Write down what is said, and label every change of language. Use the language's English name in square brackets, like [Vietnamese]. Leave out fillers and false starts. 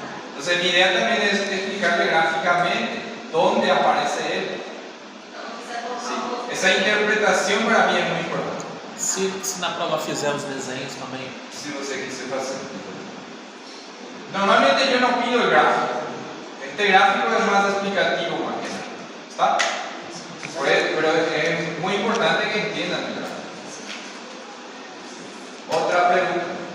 [Spanish] Entonces mi idea también es explicarle gráficamente dónde aparece él. Sí, esa interpretación para mí es muy importante. [Portuguese] Se na prova fizer os desenhos também. Si você quiser fazer. [Spanish] Normalmente yo no pido el gráfico. Este gráfico es más explicativo, más que eso. ¿Está? Pero es muy importante que entiendan el gráfico. Otra pregunta.